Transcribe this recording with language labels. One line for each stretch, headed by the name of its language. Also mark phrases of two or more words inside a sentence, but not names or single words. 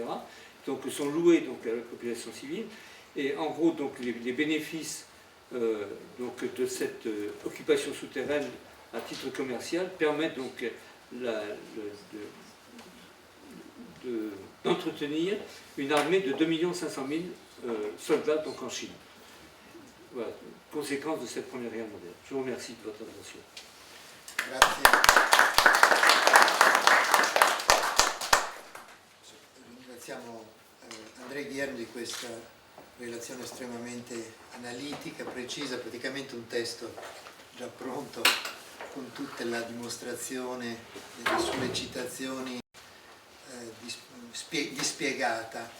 French: Sont loués à la population civile. Et en gros, les bénéfices de cette occupation souterraine à titre commercial permettent d'entretenir une armée de 2 500 000 soldats en Chine. Voilà, conséquence de cette première guerre mondiale. Je vous remercie de votre attention.
Italian: Ringraziamo Andrea Guillermo di questa relazione estremamente analitica, precisa, praticamente un testo già pronto con tutta la dimostrazione delle sue citazioni dispiegata.